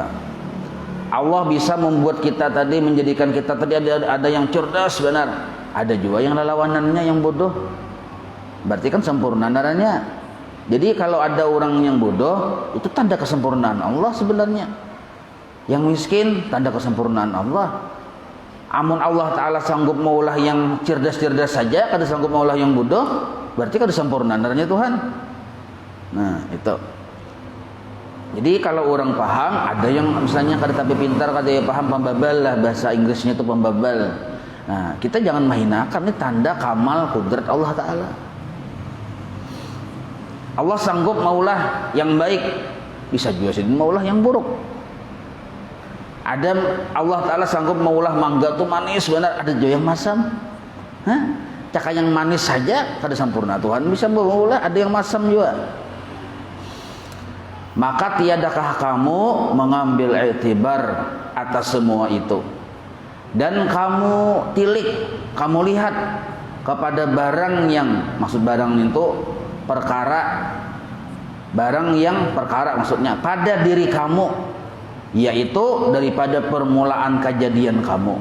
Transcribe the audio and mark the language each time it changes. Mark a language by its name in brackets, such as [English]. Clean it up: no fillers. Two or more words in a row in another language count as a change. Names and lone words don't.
[Banjar] Allah bisa membuat kita tadi, menjadikan kita tadi ada yang cerdas benar, ada juga yang lawanannya yang bodoh. Berarti kan sempurna darahnya. Jadi kalau ada orang yang bodoh, itu tanda kesempurnaan Allah sebenarnya. Yang miskin, tanda kesempurnaan Allah. Amun Allah Ta'ala sanggup maulah yang cerdas-cerdas saja, kada sanggup maulah yang bodoh, berarti kada sempurnaan darahnya Tuhan. Nah itu. Jadi kalau orang paham, ada yang misalnya kada tapi pintar, kada ya paham pembabal lah, bahasa Inggrisnya itu pembabal. Nah kita jangan mahinakan, ini tanda kamal kudrat Allah Ta'ala. Allah sanggup maulah yang baik, bisa juga sih maulah yang buruk. Ada Allah Ta'ala sanggup maulah mangga tuh manis benar, ada juga yang masam. Cakap yang manis saja kada sempurna, Tuhan bisa maulah ada yang masam juga. [Indonesian] Maka tiadakah kamu mengambil iktibar atas semua itu, dan kamu tilik, kamu lihat kepada barang yang, maksud barang itu perkara, barang yang perkara maksudnya pada diri kamu, yaitu daripada permulaan kejadian kamu.